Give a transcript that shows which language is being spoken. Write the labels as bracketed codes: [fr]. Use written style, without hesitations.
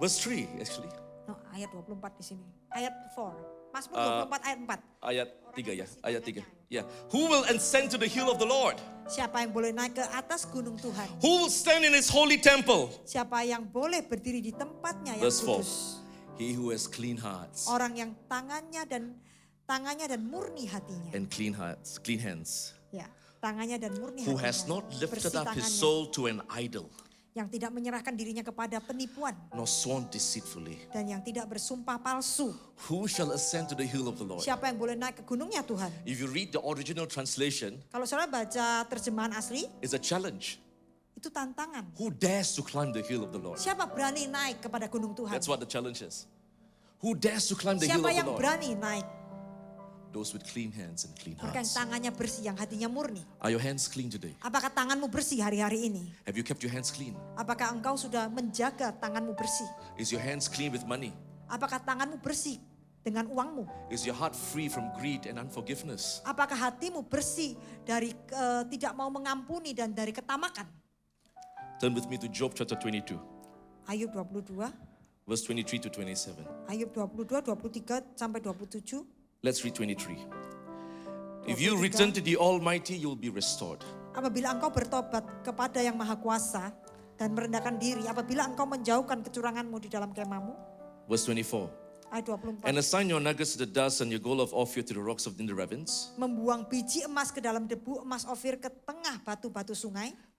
[en] verse 3 actually. [id] no, ayat 24 di sini. Ayat 4. Mazmur 24 ayat 4. Ayat 3 ya, ayat 3. Yeah. [en] Who will ascend to the hill of the Lord? [id] Siapa yang boleh naik ke atas gunung Tuhan? [en] Who will stand in His holy temple? [id] Siapa yang boleh berdiri di tempatnya yang [en] Verse 4. [id] kudus? [en] He who has clean hearts [id] Orang yang tangannya dan murni hatinya. [en] and clean hands, [id] Ya, tangannya dan murni [en] who [id] hatinya. [en] has not lifted [id] Bersih [en] up his [id] tangannya. [en] soul to an idol, [id] Yang tidak menyerahkan dirinya kepada penipuan. [en] nor sworn deceitfully. [id] Dan yang tidak bersumpah palsu. [en] Who shall ascend to the hill of the Lord? [id] Siapa yang boleh naik ke gunungnya Tuhan? [en] If you read the original translation, [id] Kalau saudara baca terjemahan asli, [en] it's a challenge. [id] itu tantangan. [en] Who dares to climb the hill of the Lord? [id] Siapa berani naik kepada gunung Tuhan? [en] That's what the challenge is. Who dares to climb the hill [id] Siapa [en] of the [id] yang [en] Lord? [id] berani naik? [en] Those with clean hands and clean [id] Mereka yang [en] hearts. [id] tangannya bersih, yang hatinya murni. [en] Are your hands clean today? [id] Apakah tanganmu bersih hari-hari ini? [en] Have you kept your hands clean? [id] Apakah engkau sudah menjaga tanganmu bersih? [en] Is your hands clean with money? [id] Apakah tanganmu bersih dengan uangmu? [en] Is your heart free from greed and unforgiveness? [id] Apakah hatimu bersih dari tidak mau mengampuni dan dari ketamakan? [en] Turn with me to Job chapter 22, [id] Ayub 22, [en] verse 23 to 27. [id] Ayub 22, 23 sampai 27. [en] Let's read 23. If you return to the Almighty, you'll be restored. [id] Apabila engkau bertobat kepada yang Maha Kuasa dan merendahkan diri, apabila engkau menjauhkan kecuranganmu di dalam kemahmu, [en] Verse 24. [id] ayat 24. [en] And assign your nuggets to the dust and your gold of Ophir to the rocks of the ravines. [id] Membuang biji emas ke dalam debu, emas Ofir ke tengah batu-batu sungai.